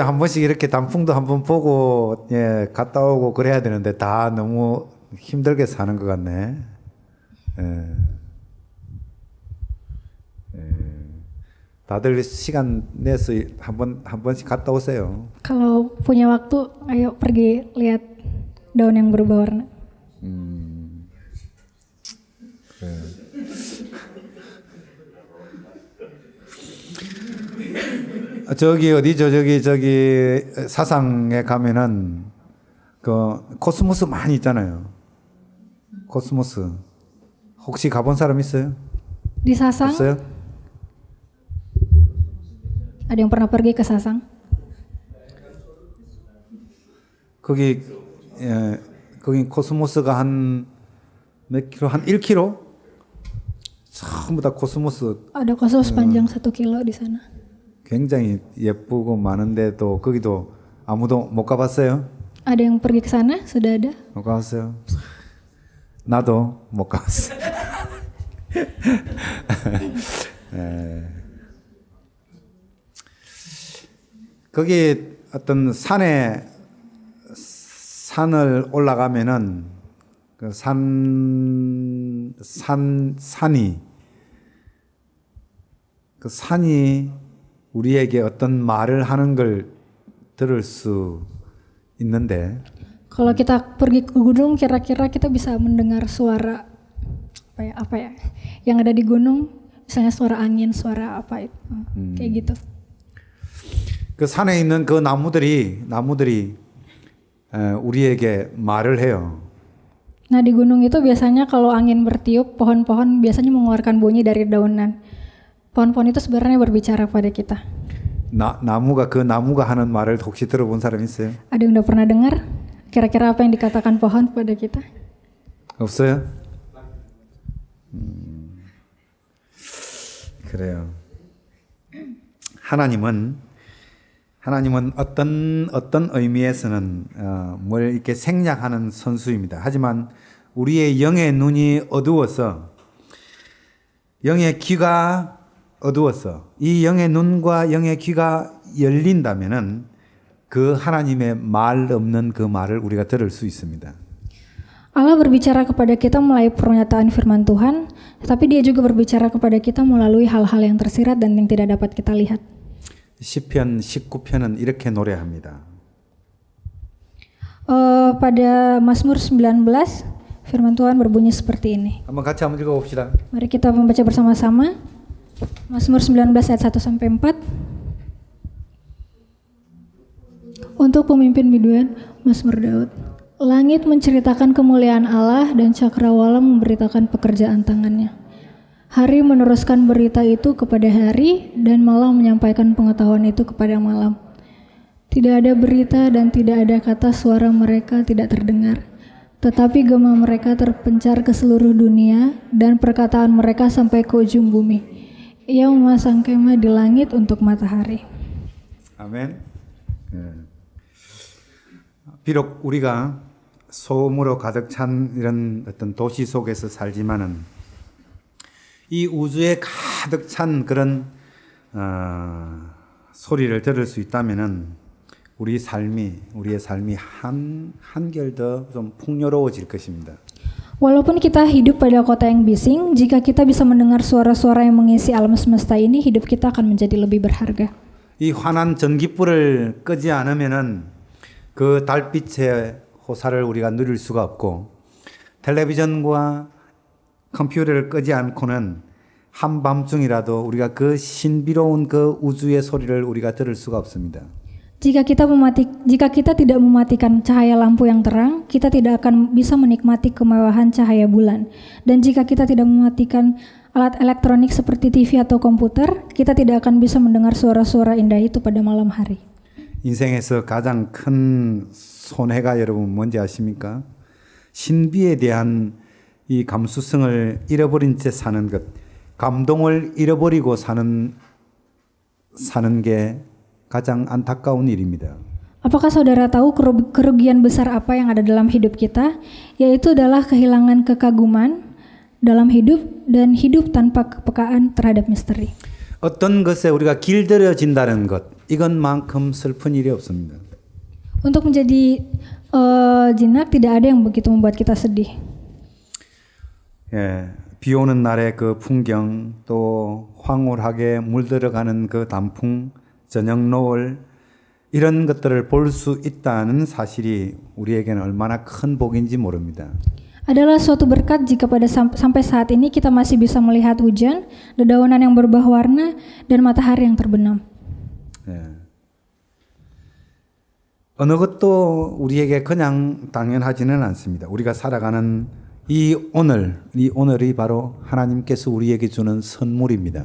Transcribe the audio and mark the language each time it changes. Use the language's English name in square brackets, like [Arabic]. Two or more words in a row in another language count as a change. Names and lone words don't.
[Korean] 한 번씩 이렇게 단풍도 한번 보고 갔다 오고 그래야 되는데 다 너무 힘들게 사는 것 같네. 다들 시간 내서 한 번씩 갔다 오세요. [Indonesian] Kalau punya waktu, ayo pergi lihat daun yang berubah warna. [Korean] 저기 어디죠? 저기 사상에 가면은 그 코스모스 많이 있잖아요. 코스모스 혹시 가본 사람 있어요? [Indonesian] Di Sasang, [Korean] 없어요? [Indonesian] ada yang pernah pergi ke Sasang? [Korean] 거기 거기 코스모스가 한 몇 킬로? 한 1km? 전부 다 코스모스. [Indonesian] Ada kosmos sepanjang 1 kilo di sana. [Korean] 굉장히 예쁘고 많은데도 거기도 아무도 못 가봤어요? [Indonesian] Ada yang pergi ke sana? Sudah ada? [Korean] 못 가봤어요? 나도 못 가봤어. 거기 어떤 산을 올라가면은 그 산이 우리에게 어떤 말을 하는 걸 들을 수 있는데 [Indonesian] Kalau kita pergi ke gunung, kira-kira kita bisa mendengar suara apa ya? Yang ada di gunung, misalnya suara angin, suara apa itu, kayak gitu. [Korean] 그 산에 있는 그 나무들이 우리에게 말을 해요. [Indonesian] Nah di gunung itu biasanya kalau angin bertiup, pohon-pohon biasanya mengeluarkan bunyi dari daunan. Pohon-pohon itu sebenarnya berbicara pada kita. [Korean] 나무가 하는 말을 혹시 들어본 사람 있어요? [Indonesian] Ada yang udah pernah dengar? Kira-kira apa yang dikatakan pohon pada kita? [Korean] 없어요? 그래요. 하나님은 어떤 의미에서는 뭘 이렇게 생략하는 선수입니다. 하지만 우리의 영의 눈이 어두워서 영의 귀가 어두워서 이 영의 눈과 영의 귀가 열린다면은 그 하나님의 말 없는 그 말을 우리가 들을 수 있습니다. [Indonesian] Allah berbicara kepada kita melalui pernyataan firman Tuhan, tapi dia juga berbicara kepada kita melalui hal-hal yang tersirat dan yang tidak dapat kita lihat. [Korean] 시편 19편은 이렇게 노래합니다. [Indonesian] Pada Mazmur 19, firman Tuhan berbunyi seperti ini. [Korean] 한번 읽어봅시다. [Indonesian] Mari kita membaca bersama-sama. Mazmur 19 ayat 1 sampai 4. Untuk pemimpin biduan, Mazmur Daud. Langit menceritakan kemuliaan Allah dan cakrawala memberitakan pekerjaan tangannya. Hari meneruskan berita itu kepada hari dan malam menyampaikan pengetahuan itu kepada malam. Tidak ada berita dan tidak ada kata suara mereka tidak terdengar. Tetapi gema mereka terpencar ke seluruh dunia dan perkataan mereka sampai ke ujung bumi. Ia memasang kemah di langit untuk matahari. [Korean] 아멘. 비록 우리가 소음으로 가득 찬 이런 어떤 도시 속에서 살지만은 이 우주에 가득 찬 그런 소리를 들을 수 있다면은 우리의 삶이 한결 더 좀 풍요로워질 것입니다. [Indonesian] Walaupun kita hidup pada kota yang bising, jika kita bisa mendengar suara-suara yang mengisi alam semesta ini, hidup kita akan menjadi lebih berharga. [Korean] 이 환한 전깃불을 끄지 않으면은 그 달빛의 호사를 우리가 누릴 수가 없고, 텔레비전과 컴퓨터를 끄지 않고는 한밤중이라도 우리가 그 신비로운 그 우주의 소리를 우리가 들을 수가 없습니다. [Indonesian] Jika kita tidak mematikan cahaya lampu yang terang, kita tidak akan bisa menikmati kemewahan cahaya bulan. Dan jika kita tidak mematikan alat elektronik seperti TV atau komputer, kita tidak akan bisa mendengar suara-suara indah itu pada malam hari. [Korean] 인생에서 가장 큰 손해가 여러분 뭔지 아십니까? 신비에 대한 이 감수성을 잃어버린 채 사는 것, 감동을 잃어버리고 사는 게 가장 안타까운 일입니다. [Indonesian] Apakah saudara tahu kerugian besar apa yang ada dalam hidup kita? Yaitu adalah kehilangan kekaguman dalam hidup dan hidup tanpa kepekaan terhadap misteri. [Korean] 어떤 것에 우리가 길들여진다는 것, 이것만큼 슬픈 일이 없습니다. [Indonesian] Untuk menjadi jinak tidak ada yang begitu membuat kita sedih. [Korean] 예, 비 오는 날의 그 풍경, 또 황홀하게 물들어가는 그 단풍, 저녁 노을, 이런 것들을 볼 수 있다는 사실이 우리에게는 얼마나 큰 복인지 모릅니다. [Indonesian] Adalah suatu berkat jika pada sampai saat ini kita masih bisa melihat hujan, dedaunan yang berubah warna, dan matahari yang terbenam. [Korean] 예. 어느 것도 우리에게 그냥 당연하지는 않습니다. 우리가 살아가는 이 오늘이 바로 하나님께서 우리에게 주는 선물입니다.